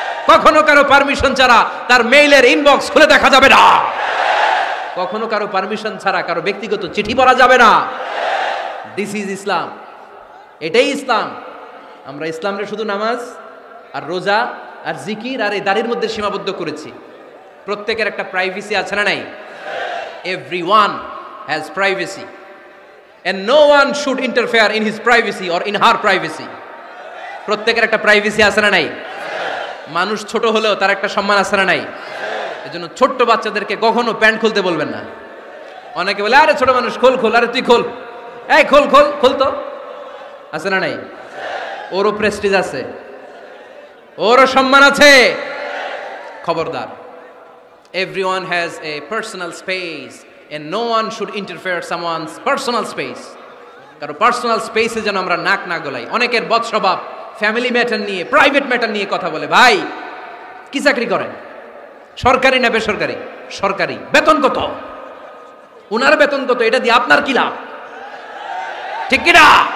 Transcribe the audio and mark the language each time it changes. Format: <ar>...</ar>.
<bn>কখনো কারো পারমিশন ছাড়া তার মেইলের ইনবক্স খুলে দেখা যাবে না। কখনো কারো পারমিশন ছাড়া কারো ব্যক্তিগত চিঠি পড়া যাবে না।</bn> <en>this is Islam,</en> <bn>এটাই ইসলাম। আমরা ইসলামরে শুধু নামাজ আর রোজা আর জিকির আর এই দাড়ির মধ্যে সীমাবদ্ধ করেছি। প্রত্যেকের একটা প্রাইভেসি আছে না নাই?</bn> <en>Everyone has privacy and no one should interfere in his privacy or in her privacy.</en> <bn>প্রত্যেকের একটা প্রাইভেসি আছে না নাই? মানুষ ছোট হলেও তার একটা সম্মান আছে না নাই? এজন্য ছোট্ট বাচ্চাদেরকে কখনো প্যান্ট খুলতে বলবেন না। অনেকে বলে আরে ছোট মানুষ খোল খোল, আরে তুই খোল, এই খোল খোল খোল, তো আছে না নাই? ওরও প্রেস্টিজ আছে, ওরও সম্মান আছে।</bn> <en>খবরদার, everyone has a personal space and no one should interfere someone's personal space.</en> <bn>কারণ পার্সোনাল স্পেসে যেন আমরা নাক না গলাই। অনেকের বদ স্বভাব ফ্যামিলি ম্যাটার নিয়ে, প্রাইভেট ম্যাটার নিয়ে কথা বলে। ভাই কি চাকরি করেন? সরকারি না বেসরকারি? সরকারি। বেতন কত? উনার বেতন কত? এটা দিয়ে আপনার কি লাভ? ঠিক কি না?</bn>